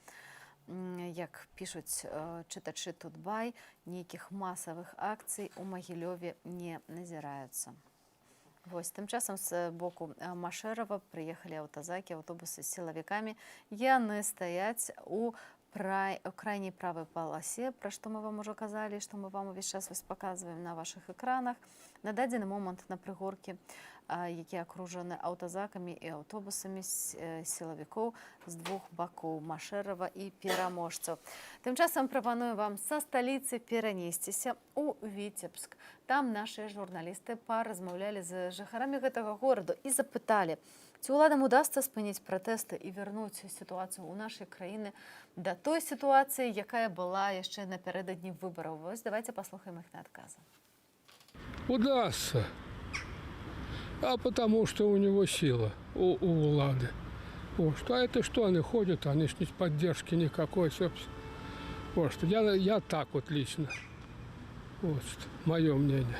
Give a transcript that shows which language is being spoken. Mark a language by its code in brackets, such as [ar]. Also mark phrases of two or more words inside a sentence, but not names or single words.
[be] Як пішуць чытачы Тутбай, нейкіх масавых акцый у Магілёве не назіраюцца. Вось, тым часам з боку Машэрава прыехалі аўтазакі, аўтобусы з сілавікамі. Яны стаяць [ru] у крайней правой полосе, про что мы вам уже казали, что мы вам увесь час показываем на ваших экранах. [be] На дадзены момант на прыгоркі, які акружаны аўтазакамі і аўтобусамі сілавікоў з двух бакоў Машэрава і пераможцаў. Тым часам прапаную вам са сталіцы перанесціся ў Віцебск. Там нашыя журналісты паразмаўлялі з жыхарамі гэтага гораду і запыталі, ці ўладам удасца спыніць пратэсты і вярнуць сітуацыю ў нашай краіны да той сітуацыі, якая была яшчэ напярэдадні выбараў. Вось давайте паслухаем іх на адказы. [ru] Удастся. А потому что у него сила, у влады. Вот. А это что они ходят, они ж нет поддержки никакой, собственно. Вот. Я так вот лично. Вот. Мое мнение.